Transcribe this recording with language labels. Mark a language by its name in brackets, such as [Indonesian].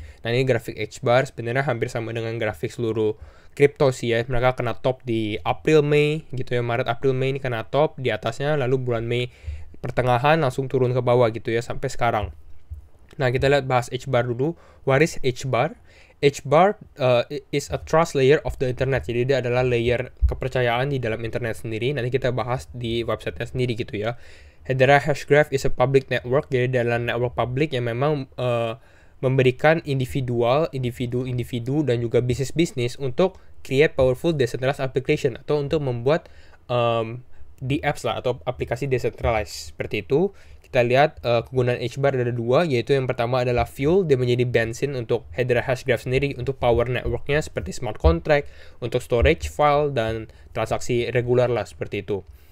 [Indonesian] Nah, ini grafik Hbar sebenarnya hampir sama dengan grafik seluruh kripto sih ya, mereka kena top di April Mei gitu ya, Maret April Mei ini kena top di atasnya, lalu bulan Mei pertengahan langsung turun ke bawah gitu ya sampai sekarang. Nah, kita lihat bahas Hbar dulu. [English] What is Hbar? Hbar is a trust layer of the internet. [Indonesian] Jadi dia adalah layer kepercayaan di dalam internet sendiri. Nanti kita bahas di websitenya sendiri gitu ya. [English] Hedera Hashgraph is a public network. [Indonesian] Jadi adalah network public yang memang memberikan individu dan juga bisnis untuk [English] create powerful decentralized application [Indonesian] atau untuk membuat di apps lah atau aplikasi decentralized seperti itu. Kita lihat kegunaan Hbar ada dua, yaitu yang pertama adalah fuel, dia menjadi bensin untuk Hedera Hashgraph sendiri untuk power networknya seperti smart contract, untuk storage file dan transaksi regular lah seperti itu.